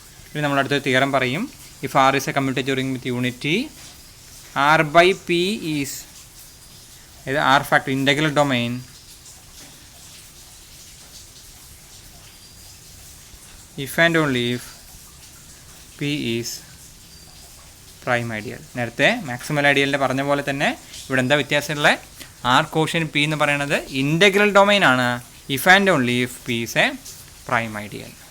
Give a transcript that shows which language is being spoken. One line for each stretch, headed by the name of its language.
Malayalam: ഇനി നമ്മളടുത്തൊരു തിയറം പറയും.
English: If R is a commutative ring with unity R by P is, ഇത് R factor integral domain if and only if P is prime ideal.
Malayalam: നേരത്തെ maximal ഐഡിയലിൻ്റെ പറഞ്ഞ പോലെ തന്നെ ഇവിടെ എന്താ വ്യത്യാസമുള്ള ആർ കോഷ്യൻ പി എന്ന് പറയുന്നത് ഇൻ്റഗ്രൽ ഡൊമൈൻ ആണ്.
English: If and only if P is a prime ideal.